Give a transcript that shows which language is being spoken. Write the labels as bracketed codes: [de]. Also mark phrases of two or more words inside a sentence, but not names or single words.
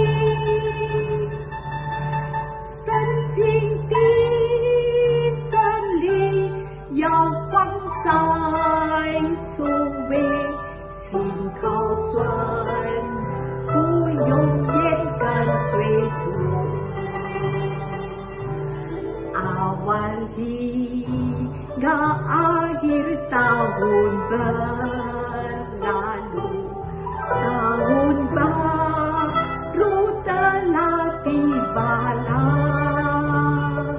[zh] 圣经的真理要放在首位，心靠顺服，永远跟随主。 [id] Awal hingga akhir tahun berlalu, tahun baru telah tibalah.